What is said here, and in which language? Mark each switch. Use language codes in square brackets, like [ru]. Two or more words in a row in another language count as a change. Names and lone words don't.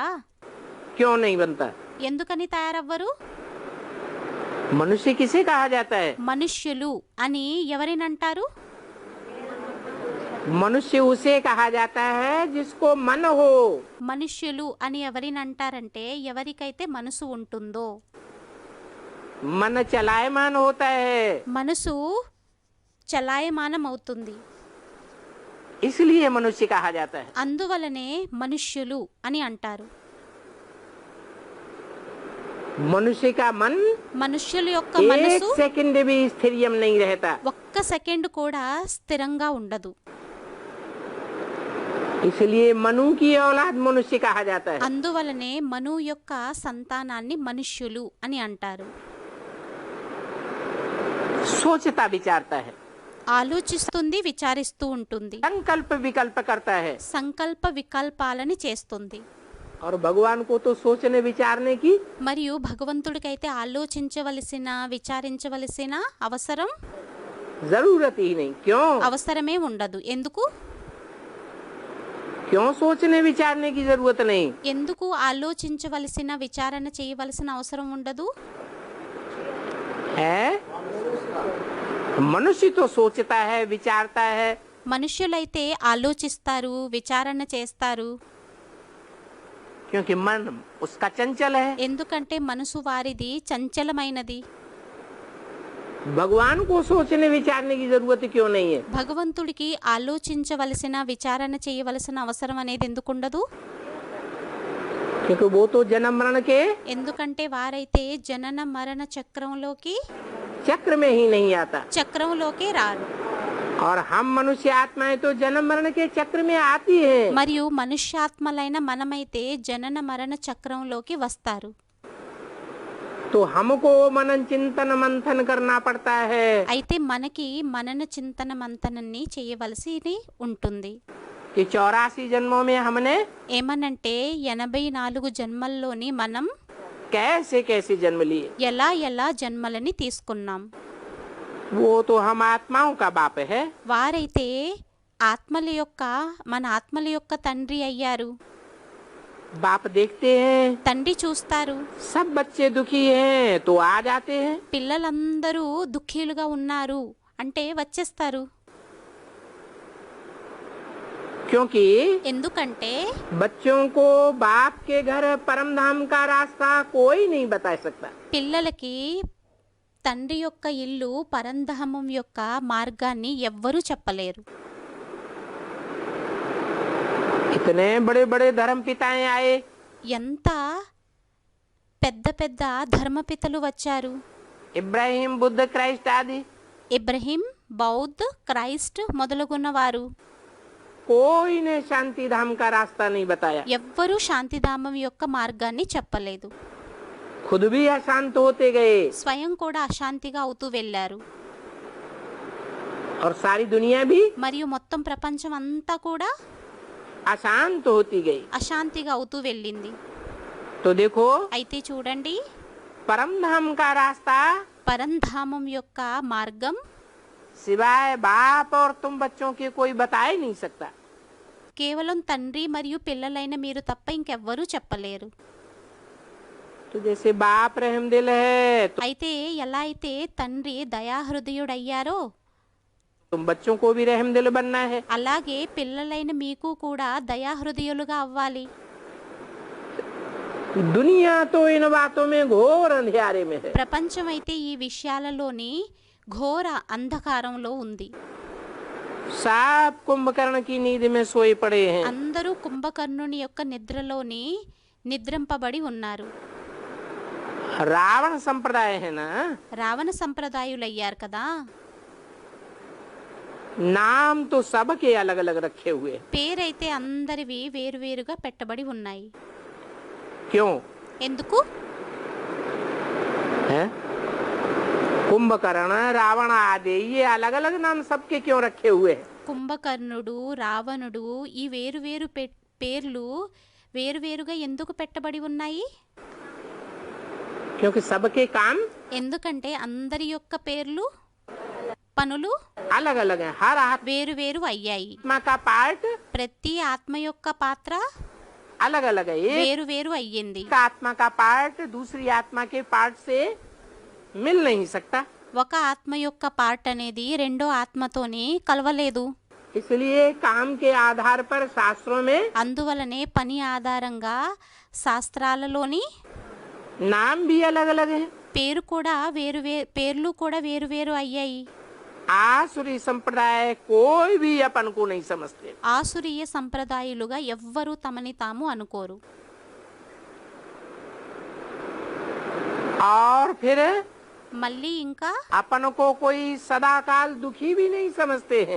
[hi] क्यों नहीं बनता? [te] ఎందుకని తయారవ్వరు? [hi] मनुष्य किसे कहा जाता है? [te] మనుష్యులు అని ఎవరినంటారు? [hi] मनुष्य उसे कहा जाता है जिसको मन हो। [te] మనుష్యులు అని ఎవరినంటారంటే ఎవరికైతే మనసు ఉంటుందో. [hi] मन चलायमान होता है, [te] మనసు చలాయమానం అవుతుంది, [hi] इसलिए मनुष्य कहा जाता है। [te] అందువలనే మనుష్యులు అని అంటారు. [hi] मनुष्य का मन [te] మనుష్యుల యొక్క [hi] एक [te] మనసు [hi] सेकंड भी स्थिरियम नहीं रहता, [te] ఒక్క సెకండ్ కూడా స్థిరంగా ఉండదు. [hi] इसलिए मनु की औलाद मनुष्य कहा जाता है। [te] అందువలనే మను యొక్క సంతానాన్ని మనుష్యులు అని అంటారు. [hi] सोचता विचारता है, [te] ఆలోచిస్తుంది, విచారిస్తూ ఉంటుంది, [hi] संकल्प विकल्प करता है। [te] సంకల్ప వికల్పాలని చేస్తుంది. [hi] और भगवान को तो सोचने विचारने की [te] మరియు భగవంతుడికైతే ఆలోచించవలసిన, విచారించవలసిన అవసరం [hi] जरूरत ही नहीं। क्यों? [te] అవసరమే ఉండదు. ఎందుకు? [hi] क्यों सोचने विचारने की जरूरत नहीं? [te] ఎందుకు ఆలోచించవలసిన విచారణ చేయవలసిన అవసరం ఉండదు? [hi] है मनुष्य तो सोचता है, विचारता है, [te] మనుష్యులైతే ఆలోచిస్తారు, విచారణ చేస్తారు. [hi] क्योंकि मन उसका चंचल है. [te] ఎందుకంటే మనసు వారిది చంచలమైనది. [hi] भगवान को सोचने विचारने की जरूरत क्यों नहीं है? [te] భగవంతుడికి ఆలోచించవలసిన విచారణ చేయవలసిన అవసరం అనేది ఎందుకుండదు? [hi] क्योंकि वो तो जन्म मरण के [te] ఎందుకంటే వారైతే జనన మరణ చక్రంలోకి [hi] चक्र में ही नहीं आता, [te] చక్రంలోకి రారు. [hi] और हम मनुष्य आत्माएं तो जन्म मरण के चक्र में आती हैं. [te] మరియు మనుష్యాత్మలైన మనమైతే జనన మరణ చక్రంలోకి వస్తారు. [hi] तो हमको मनन चिंतन मंथन करना पड़ता है. [te] అయితే మనకి మనన చింతన మంతనాన్ని చేయవలసి ఉంటుంది. [hi] कि 84 जन्मों में हमने [te] ఏమనంటే 84 జన్మల్లోని మనం [hi] कैसे कैसे जन्म लिए. [te] ఎలా ఎలా జన్మలని తీసుకున్నాం. [hi] वो तो हम आत्माओं का बाप है. [te] వారైతే మన ఆత్మల యొక్క తండ్రి అయ్యారు. [hi] बाप देखते हैं [te] తండ్రి చూస్తారు. [hi] सब बच्चे दुखी हैं तो आ जाते हैं. [te] పిల్లలందరూ దుఃఖీలుగా ఉన్నారు అంటే వచ్చేస్తారు. [hi] क्योंकि [te] ఎందుకంటే [hi] बच्चों को बाप के घर परम धाम का रास्ता कोई नहीं बता सकता. [te] పిల్లలకి తండ్రి యొక్క ఇల్లు పరంధామం యొక్క మార్గాన్ని ఎవ్వరూ చెప్పలేరు. [hi] इतने बड़े बड़े धर्म पिताएं आए, [te] ఎంత పెద్ద పెద్ద ధర్మపితలు వచ్చారు. [hi] इब्राहिम बुद्ध क्राइस्ट आदि, [te] ఇబ్రహీం, బౌద్ధ్, క్రైస్ట్ మొదలుగున్నవారు [hi] कोई ने शांति धाम का रास्ता नहीं बताया. [te] ఎవ్వరూ శాంతిధామం యొక్క మార్గాన్ని చెప్పలేదు. [hi] खुद भी अशांत होते गए [te] స్వయం కూడా అశాంతిగా అవుతూ వెళ్ళారు. [hi] और सारी दुनिया भी [te] మరియు మొత్తం ప్రపంచం అంతా కూడా [hi] अशांत होती गई. [te] అశాంతిగా అవుతూ వెళ్ళింది. [hi] तो देखो [te] అయితే చూడండి, [hi] परम धाम का रास्ता [te] పరంధామం యొక్క మార్గం [hi] सिवाय बाप और तुम बच्चों के कोई बता ही नहीं सकता. [te] కేవలం తండ్రి మరియు పిల్లలైన మీరు తప్ప ఇంకెవ్వరూ చెప్పలేరు. [hi] तो जैसे बाप रहमदिल है तो [te] అయితే ఎలా అయితే తండ్రి దయాహృదయుడయ్యారో [hi] तुम बच्चों को भी रहमदिल बनना है. [te] అలాగే పిల్లలైన మీకు కూడా దయాహృదయులుగా అవ్వాలి. [hi] दुनिया तो इन बातों में घोर अंधेरे में है. [te] ప్రపంచం అయితే ఈ విషయాలలోని ఘోర అంధకారంలో ఉంది. [hi] सब कुंभकर्ण की नींद में सोए पड़े हैं. [te] అందరూ కుంభకర్ణుని యొక్క నిద్రలోని నిద్రింపబడి ఉన్నారు. [hi] रावण संप्रदाय है ना, [te] రావణ సంప్రదాయులయ్యారు కదా. [hi] नाम तो सबके अलग अलग रखे हुए. [te] పేరైతే అందరివి వేరువేరుగా పెట్టబడి ఉన్నాయి. [hi] क्यों [te] ఎందుకు? [hi] है? कुंभकर्ण, रावण आदि ये अलग अलग नाम सबके क्यों रखे हुए हैं? [te] కుంభకర్ణుడు, రావణుడు ఈ వేరువేరు పేర్లు వేరువేరుగా ఎందుకు పెట్టబడి ఉన్నాయి? [hi] क्योंकि सबके काम [te] ఎందుకంటే అందరి యొక్క పేర్లు, పనులు [hi] अलग अलग हैं. हर [te] వేరువేరు అయ్యాయి. [hi] आत्मा का पार्ट [te] ప్రతి ఆత్మ యొక్క పాత్ర [hi] अलग अलग है. एक [te] వేరువేరు అయ్యింది. [hi] आत्मा का पार्ट दूसरी आत्मा के पार्ट से मिल नहीं सकता. [te] ఒక ఆత్మ యొక్క పార్ట్ అనేది రెండో ఆత్మతోని కలవలేదు. [hi] इसलिए काम के आधार पर शास्त्रों में [te] అందువలనే పని ఆధారంగా శాస్త్రాలలోని [hi] नाम भी अलग अलग है. [te] పేర్లు కూడా వేరువేరు అయ్యాయి. [hi] आसुरी संप्रदाय कोई भी अपन को नहीं समझते. [te] ఆసురీయ సంప్రదాయాలుగా ఎవ్వరూ తమని తాము అనుకోరు. [hi] और फिर [te] మళ్ళీ ఇంకా [hi] अपन को कोई सदाकाल दुखी भी नहीं समझते हैं.